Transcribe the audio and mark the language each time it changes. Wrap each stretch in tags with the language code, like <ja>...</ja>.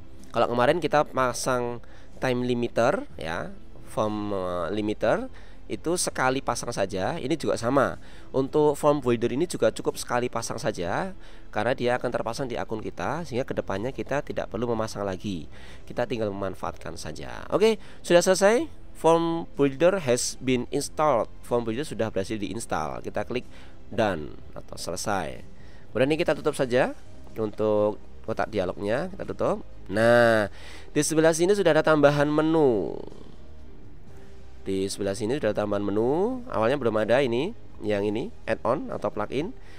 <id>Kalau kemarin kita pasang time limiter ya, form limiter, itu sekali pasang saja. Ini juga sama. Untuk form builder ini juga cukup sekali pasang saja, karena dia akan terpasang di akun kita, sehingga kedepannya kita tidak perlu memasang lagi. Kita tinggal memanfaatkan saja. Oke, sudah selesai.</id> <en>Form builder has been installed.</en> <id>Form builder sudah berhasil diinstal. Kita klik done atau selesai. Kemudian ini kita tutup saja. Untuk kotak dialognya kita tutup. Nah, di sebelah sini sudah ada tambahan menu. Di sebelah sini sudah tambahan menu. Awalnya belum ada ini, yang ini add-on atau plugin.</id>